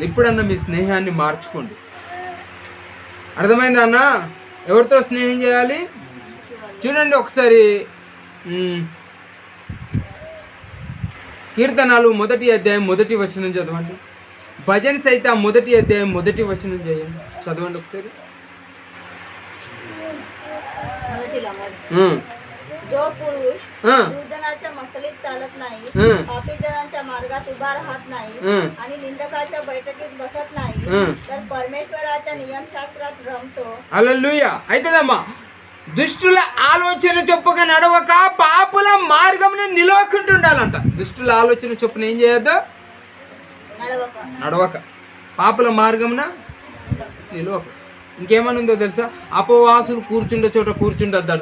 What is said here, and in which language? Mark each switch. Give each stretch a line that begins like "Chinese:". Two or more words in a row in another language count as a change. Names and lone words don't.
Telugu: ఇప్పుడన్నా మీ స్నేహాన్ని మార్చుకోండి. అర్థమైందా అన్న? ఎవరితో స్నేహం చేయాలి? చూడండి ఒకసారి కీర్తనాలు 1వ అధ్యాయం 1వ వచనం చదవండి. భజన్ సైతం 1వ అధ్యాయం 1వ వచనం చేయండి, చదవండి ఒకసారి.
Marathi: जो पुरुष दुर्जनाच्या मसलीत चालत नाही, पापी जनांच्या मार्गात उभा राहत नाही आणि निंदकाच्या बैठकीत बसत नाही, तर परमेश्वराच्या नियमशास्त्रात रमतो.
Telugu: హల్లెలూయా. అయితేదమ్మా, దుష్టుల ఆలోచన చొప్పుగా నడవక పాపుల మార్గమును నిలవకుంటుండాలంట. దుష్టుల ఆలోచన చొప్పున ఏం చేయొద్దు? నడవక పాపుల మార్గమున నిలవక. ఇంకేమని ఉందో తెలుసా? అపవాసులు కూర్చుండే చోట కూర్చుండొద్దట.